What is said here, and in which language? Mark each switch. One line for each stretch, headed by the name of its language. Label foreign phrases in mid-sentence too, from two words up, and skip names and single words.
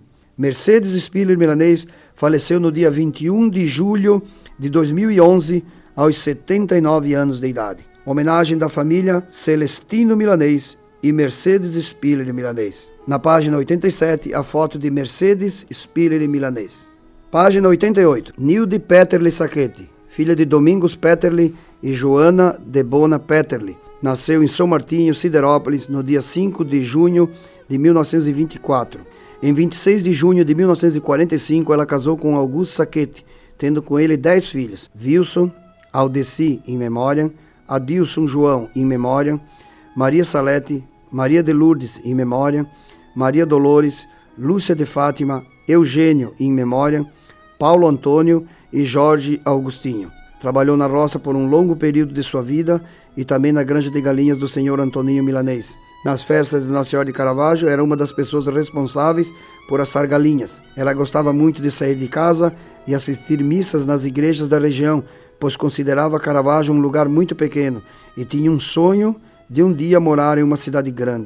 Portuguese: Mercedes Spiller Milanês faleceu no dia 21 de julho de 2011, aos 79 anos de idade. Homenagem da família Celestino Milanês e Mercedes Spiller Milanês. Na página 87, a foto de Mercedes Spiller Milanês. Página 88. Nilde Petterli Sacchetti, filha de Domingos Petterli e Joana de Bona Petterli. Nasceu em São Martinho, Siderópolis, no dia 5 de junho de 1924. Em 26 de junho de 1945, ela casou com Augusto Sacchetti, tendo com ele 10 filhos: Wilson, Aldeci,
Latin: in memoriam,
Portuguese: Adilson João,
Latin: in memoriam,
Portuguese: Maria Salete, Maria de Lourdes,
Latin: in memoriam,
Portuguese: Maria Dolores, Lúcia de Fátima, Eugênio,
Latin: in memoriam,
Portuguese: Paulo Antônio e Jorge Augustinho. Trabalhou na roça por um longo período de sua vida e também na granja de galinhas do senhor Antoninho Milanês. Nas festas de Nossa Senhora de Caravaggio, era uma das pessoas responsáveis por assar galinhas. Ela gostava muito de sair de casa e assistir missas nas igrejas da região, pois considerava Caravaggio um lugar muito pequeno e tinha um sonho de um dia morar em uma cidade grande.